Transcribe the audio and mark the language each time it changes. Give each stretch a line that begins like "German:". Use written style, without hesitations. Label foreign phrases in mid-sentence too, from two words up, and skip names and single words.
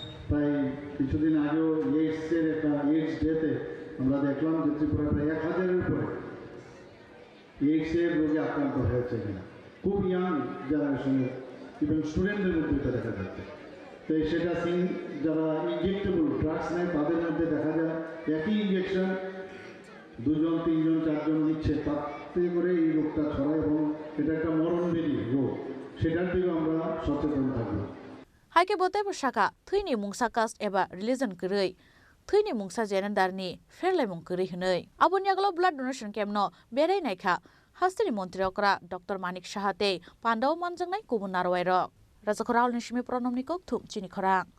Bangla: প্রায় কিছুদিন আগেও এইডসের একটা এইডস ডেতে আমরা দেখলাম যে ত্রিপুরা প্রায় 1000-এর উপরে এইডসের রোগে আক্রান্ত হয়েছে এখানে, খুব ইয়াং জেনারেশনের, ইভেন স্টুডেন্টদের মধ্যে এটা দেখা যাচ্ছে। তো সেটা যারা ইনজেক্টেবল ড্রাগস নেয় তাদের মধ্যে দেখা যায় একই ইঞ্জেকশন 2 জন 3 জন 4 জন নিচ্ছে, তাতে করে এই রোগটা ছড়ায় এবং এটা একটা মরণবেদী রোগ। সেটার দিকে আমরা সচেতন থাকবো।
Kok Borok: हाइके बोते बसाका थैनि मुंसा कास्ट एबा रिलिजन गरै थैनि मुंसा जेनेन्डारनि फेरलाय मुं गरै हनै आबुनि आगलाव
English: blood donation
Kok Borok: केम्पनो बेराय नायखा हास्तिनि मन्त्रि अकरा डॉक्टर मानिक साहाते पान्डाव मानजोंनाय गुबुन नारवायर राजाखराव निसिमि प्रनमनिको थुम चिनि खरां